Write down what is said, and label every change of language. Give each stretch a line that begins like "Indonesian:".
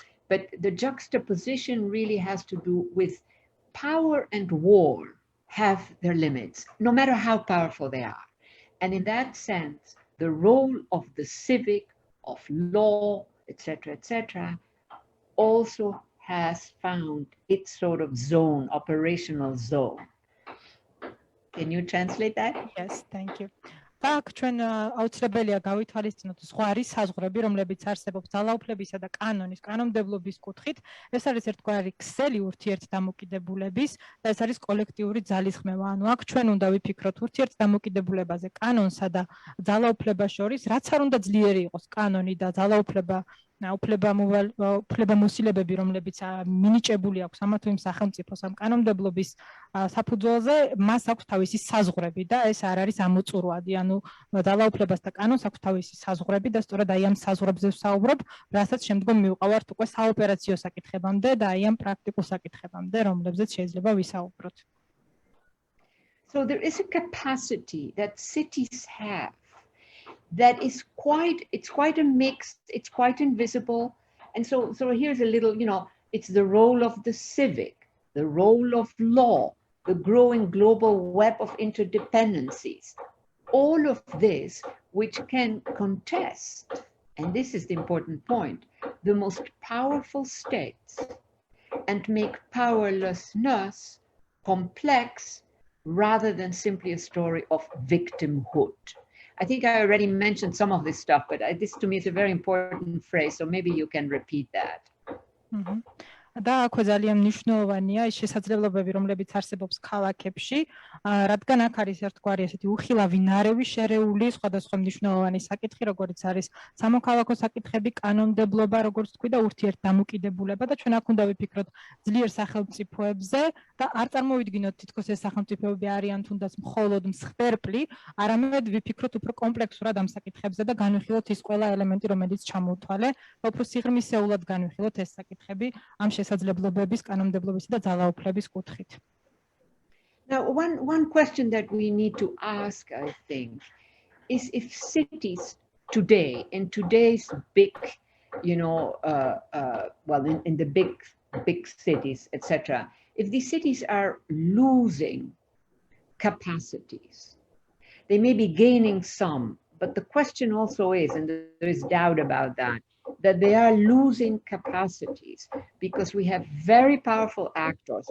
English: But the juxtaposition really has to do with power and war have their limits, no matter how powerful they are. And in that sense, the role of the civic, of law, etc., also has found its sort of zone, operational zone. Can you translate that? Yes, thank you.
Georgian: Так, ჩვენ აუცილებელია გავითვალისწინოთ სხვა არის საზღვრები, რომლებიც არსებობს ძალაუფლებისა და კანონმდებლობის კუთხით. ეს არის ერთგვარი ქსელი ურთიერთდამოკიდებულების და ეს არის კოლექტიური ძალისხმევა. ანუ აქ ჩვენ უნდა ვიფიქროთ ურთიერთდამოკიდებულებაზე კანონსა და ძალაუფლებას შორის, რაც არ უნდა ძლიერი იყოს კანონი და ძალაუფლება უფლებამოსილებები, რომლებიც მინიჭებული აქვს ამა თუ იმ სახელმწიფოს ამ კანონმდებლობის საფუძველზე, მას აქვს თავისი საზღვრები და ეს არ არის ამოწურვადი, ანუ ძალაუფლებას და კანონს აქვს თავისი საზღვრები და სწორედ აი ამ საზღვრებზე ვსაუბრობ, რასაც შემდგომ მივყავართ უკვე საოპერაციო საკითხებამდე და აი ამ პრაქტიკულ საკითხებამდე, რომლებზეც შეიძლება ვისაუბროთ.
English: So there is a capacity that cities have that is it's quite a mix, it's quite invisible. And so here's a little, it's the role of the civic, the role of law, the growing global web of interdependencies. All of this which can contest, and this is the important point, the most powerful states and make powerlessness complex rather than simply a story of victimhood. I think I already mentioned some of this stuff, but this to me is a very important phrase, so maybe you can repeat that. Mm-hmm.
Georgian: და აქვე ძალიან მნიშვნელოვანია ის შესაძლებლობები, რომლებიც არსებობს ქალაქებში, რადგან აქ არის ერთგვარი ესეთი უხილავი ნარევი შერეული სხვადასხვა მნიშვნელოვანი საკითხი, როგორიც არის სამოქალაქო საკითხები, კანონმდებლობა, როგორც თქვი და ურთიერთდამოკიდებულება და ჩვენ აქ უნდა ვიფიქროთ ძლიერ სახელმწიფოებზე და არ წარმოვიდგინოთ თითქოს ეს სახელმწიფოები არიან თუნდაც მხოლოდ მსხვერპლი, არამედ ვიფიქროთ უფრო კომპლექსურად ამ საკითხებზე და განვიხილოთ ის ყველა ელემენტი, რომელიც ჩამოვთვალე, უფრო სიღრმისეულად განვიხილოთ ეს საკითხები ამ შესაძლებლობების, კანონმდებლობისა და ძალაუფლების კუთხით.
English: Now, one question that we need to ask, I think, is if cities today, in today's big, in the big cities, etc., if these cities are losing capacities, they may be gaining some, but the question also is, and there is doubt about that they are losing capacities because we have very powerful actors.